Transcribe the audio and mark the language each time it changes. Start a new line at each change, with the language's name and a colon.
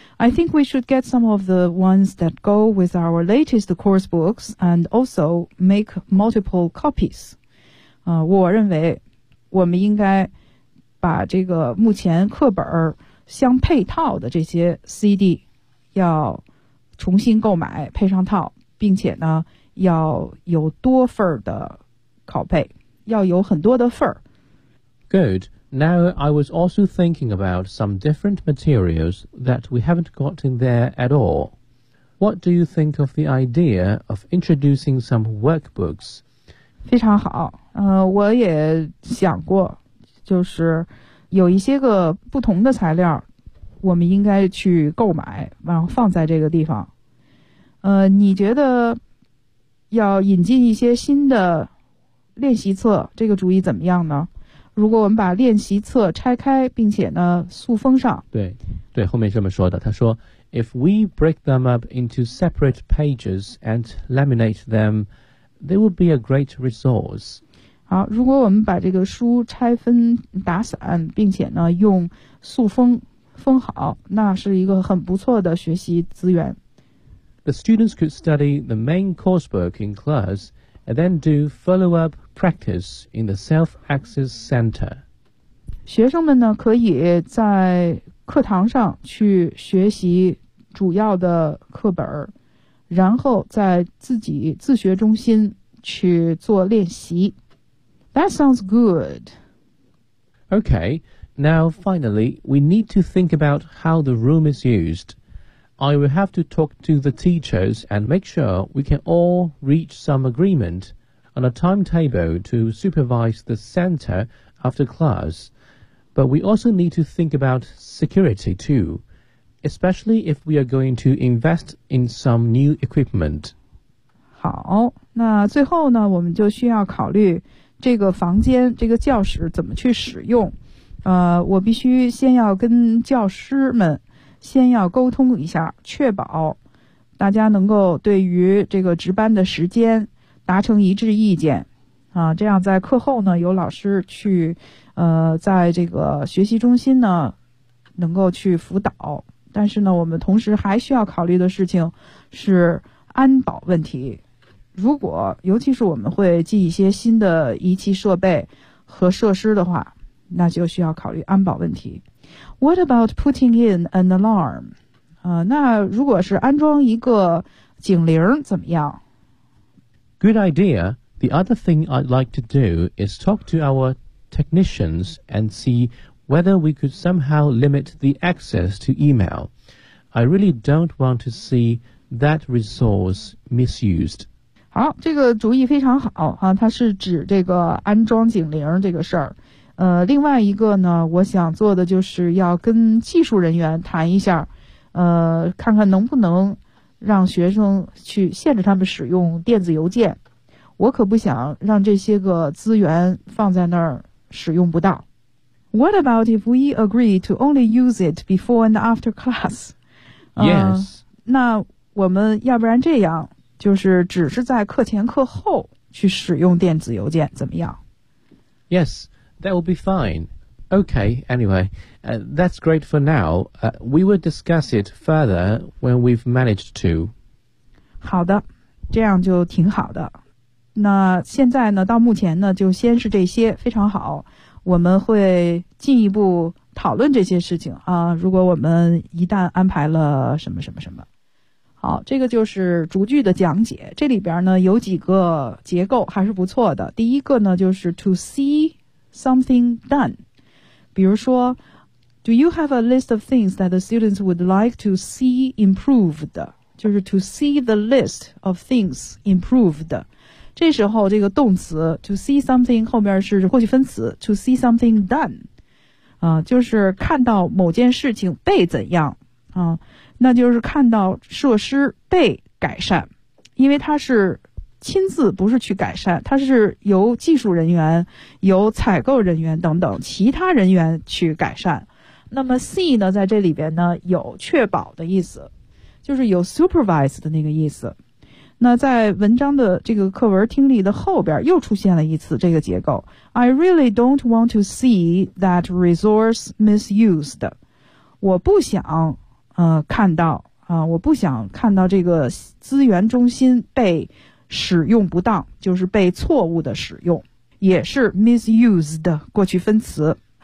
English: I think we should get some of the ones that go with our latest course books and also make multiple copies.
Chinese: 我认为我们应该把这个目前课本相配套的这些 CD 要重新购买配上套，并且呢要有多份的拷贝，要有很多的份。
English: Good. Now, I was also thinking about some different materials that we haven't got in there at all. What do you think of the idea of introducing some workbooks?
Chinese: 非常好，我也想过，就是有一些个不同的材料，我们应该去购买，然后放在这个地方。你觉得要引进一些新的练习册，这个主意怎么样呢？如果我们把练习册拆开并且呢塑封上，对对，后面这么说的，他说
English: If we break them up into separate pages and laminate them, they would be a great resource.
Chinese: 好，如果我们把这个书拆分打散并且呢用塑封封好，那是一个很不错的学习资源。
English: The students could study the main course book in classAnd then do follow-up practice in the self-access center.
Chinese: 学生们呢可以在课堂上去学习主要的课本，然后在自己自学中心去做练习。
English: That sounds good. Okay, now finally, we need to think about how the room is used. I will have to talk to the teachers and make sure we can all reach some agreement on a timetable to supervise the center after class. But we also need to think about security too, especially if we are going to invest in some new equipment.
Chinese: 好，那最后呢，我们就需要考虑这个房间，这个教室怎么去使用。我必须先要跟教师们先要沟通一下，确保大家能够对于这个值班的时间达成一致意见啊，这样在课后呢，有老师去在这个学习中心呢能够去辅导。但是呢，我们同时还需要考虑的事情是安保问题。如果尤其是我们会进一些新的仪器设备和设施的话，那就需要考虑安保问题。
English: What about putting in an alarm?
Chinese: 那如果是安装一个警铃怎么样？
English: Good idea. The other thing I'd like to do is talk to our technicians and see whether we could somehow limit the access to email. I really don't want to see that resource misused.
Chinese: 好，这个主意非常好啊，它是指这个安装警铃这个事儿。另外一个呢，我想做的就是要跟技术人员谈一下，看看能不能让学生去限制他们使用电子邮件。我可不想让这些个资源放在那儿使用不到。
English: What about if we agree to only use it before and after class? Yes.
Chinese: 那我们要不然这样，就是只是在课前课后去使用电子邮件，怎么样？
English: Yes. That will be fine. Okay, anyway, that's great for now. We will discuss it further when we've managed to.
Chinese: 好的，这样就挺好的。那现在呢，到目前呢，就先是这些，非常好。我们会进一步讨论这些事情啊，如果我们一旦安排了什么什么什么。好，这个就是逐句的讲解。这里边呢，有几个结构还是不错的。第一个呢，就是
English: to see... something done.
Chinese: 比如说
English: Do you have a list of things that the students would like to see improved?
Chinese: 就是
English: to see the list of things improved.
Chinese: 这时候这个动词
English: to see something
Chinese: 后面是过去分词
English: to see something done.
Chinese: 就是看到某件事情被怎样那就是看到设施被改善。因为它是亲自不是去改善，它是由技术人员、由采购人员等等其他人员去改善。那么 see 呢，在这里边呢有确保的意思，就是有 supervise 的那个意思。那在文章的这个课文听力的后边又出现了一次这个结构。
English: I really don't want to see that resource misused.
Chinese: 我不想看到我不想看到这个资源中心被使用不当，就是被错误的使用，也是 misused 过去分词。